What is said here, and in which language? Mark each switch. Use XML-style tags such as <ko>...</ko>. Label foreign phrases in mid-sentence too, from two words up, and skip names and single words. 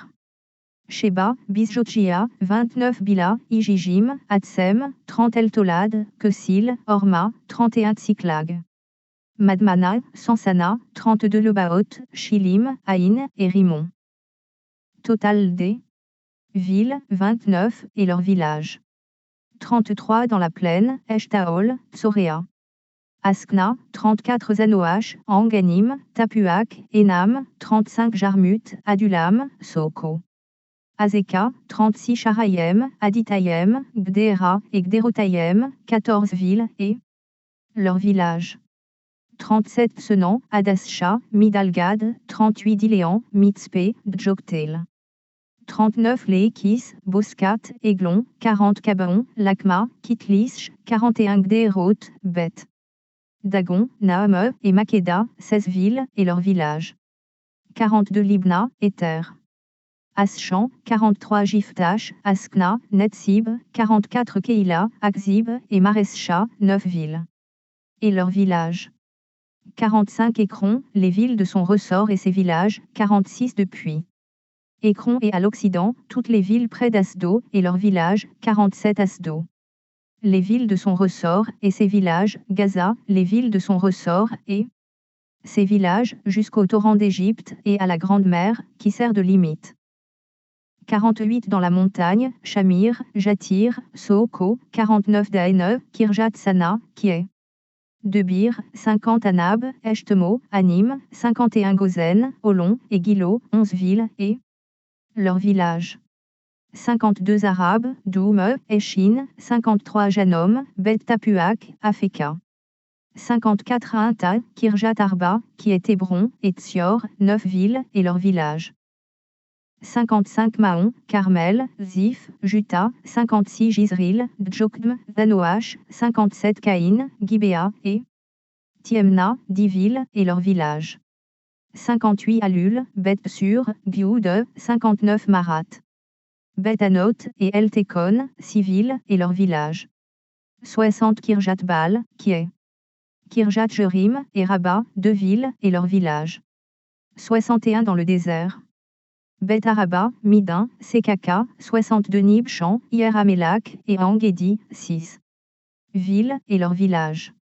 <fr>Sheba, Bisjotjia, 29 Bila, Ijijim, Atsem, 30 Eltolad, Kesil, Orma, 31 Tsiklag. Madmana, Sansana, 32 Lebaot, Shilim, Aïn et Rimon. Total des villes, 29, et leurs villages. 33 dans la plaine, Eshtaol, Tsoréa. Askna, 34 Zanoach, Anganim, Tapuak, Enam, 35 Jarmut, Adulam, Soko. Azeka, 36 Charayem, Aditayem, Gdera et Gderotayem, 14 villes et leurs villages. 37 Senan, Adascha, Midalgad, 38 Diléan, Mitzpé, Djoktel. 39 Léekis, Boscat, Aiglon, 40 Cabaon, Lakma, Kitlish, 41 Gderot, Bet. Dagon, Naame et Makeda, 16 villes et leurs villages. 42 Libna, Ether. Aschan, 43 Jiftash, Askna, Netsib, 44 Keila, Akzib et Marescha, 9 villes. Et leurs villages. 45 Écron, les villes de son ressort et ses villages, 46 depuis. Écron et à l'Occident, toutes les villes près d'Asdo et leurs villages, 47 Asdo. Les villes de son ressort et ses villages, Gaza, les villes de son ressort et ses villages, jusqu'au torrent d'Égypte et à la Grande Mer, qui sert de limite. 48 dans la montagne, Shamir, Jatir, Sooko, 49 Daene, Kirjat Sana, qui est Debir, 50 Anab, Eshtemo, Anim, 51 Gozen, Olon et Gilo, 11 villes et leurs villages. 52 Arabes, Doum, Eshin, 53 Janom, Bet Tapuak, Afeka. 54 Ainta, Kirjat Arba, qui est Hébron, et Tsior, 9 villes et leurs villages. 55 Mahon, Carmel, Zif, Juta, 56 Jizril, Djokdm, Zanoach, 57 Caïn, Gibéa et Tiemna, 10 villes et leurs villages. 58 Alul, Bet Sur, Gioud, 59 Marat. Bet Anot et El Tekon, 6 villes et leurs villages. 60 Kirjat Baal, qui est Kirjat Jerim et Rabat, 2 villes et leurs villages. 61 dans le désert. Bet Araba, Midin, Sekaka, 62 Nibchan, Hieramelak et Angedi, 6 villes et leurs villages.</fr>